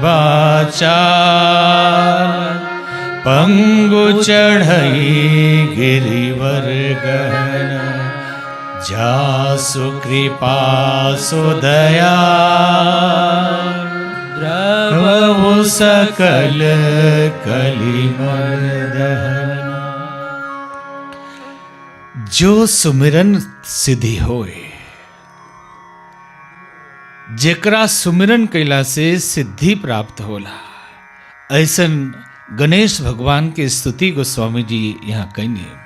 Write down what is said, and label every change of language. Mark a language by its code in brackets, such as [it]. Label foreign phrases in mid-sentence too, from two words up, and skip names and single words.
[awa] वाचाल पंगु चढ़ई गिरिवर गहन, जासु कृपा सुदया द्रवहु सकल कलिमर्दन। जो सुमिरन सिद्धि होए, [bho] जेकरा सुमिरन कैला से सिद्धि प्राप्त होला, ऐसन गणेश भगवान के स्तुति गोस्वामी जी यहाँ कहनी।